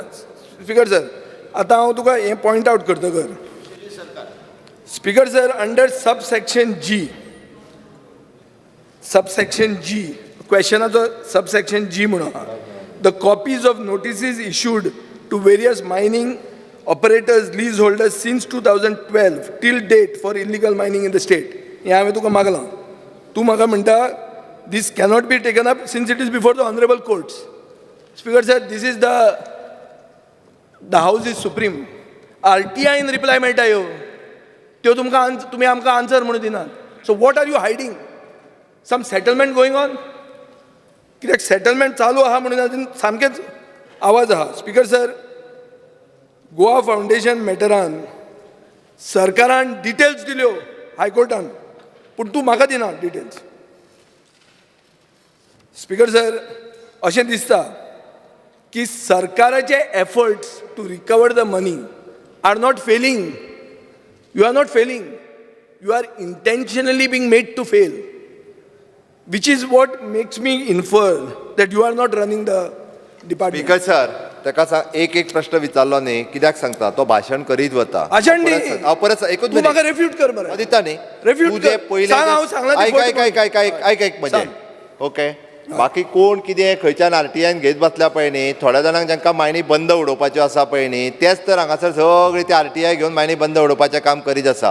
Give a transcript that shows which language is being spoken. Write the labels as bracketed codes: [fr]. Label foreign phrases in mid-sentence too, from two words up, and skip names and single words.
[en] Speaker sir, [kok] आतां हांव तुका हें [en] point out करतकर, Speaker sir, under subsection G क्वेश्चनाचो सबसेक्शन जी म्हणून आहा, the copies of notices issued to various mining operators, lease holders since 2012 till date for illegal mining in the state. [kok] हें हांवें तुका मागलां. तूं म्हाका म्हणटा [en] this cannot be taken up since it is before the honorable courts. Speaker sir, this is the house is supreme. RTI in reply [kok] मेळटा ह्यो, त्यो तुमी आमकां आन्सर म्हणून दिनात. [en] So what are you hiding? Some settlement going on? [kok] कित्याक सेटलमेंट चालू आहा म्हणून आजून सामकेच आवाज आहा. [en] Speaker sir, [kok] गोवा फावंडेशन मॅटरान सरकारान डिटेल्स दिल्यो हायकोर्टान, पूण तूं म्हाका दिना डिटेल्स. [en] Speaker sir, [kok] अशें दिसता की सरकाराचे [en] efforts to recover the money are not failing. You are not failing, you are intentionally being made to fail, which is what makes me infer that you are not running the department. Speaker sir, [kok] ताका सांग, एक प्रश्न विचारलो न्ही, कित्याक सांगता, तो भाशण करीत वता. भाशण न्ही, हांव परत एकूच तूं म्हाका रेफ्यूट कर मरे. दिता न्ही, रेफ्यूट तुजे कर. पयले सांग, हांव सांगलां ते ऐक म्हणजे ओके. बाकी कोण कितें खंयच्यान आरटीआयन घेत बसल्या पळय न्ही, थोड्या जाणांक जांकां मायनी बंद उडोवपाच्यो आसा पळय न्ही, तेच तर हांगासर सगळीं ते आरटीआय घेवन मायनी बंद उडोवपाचें काम करीत आसा.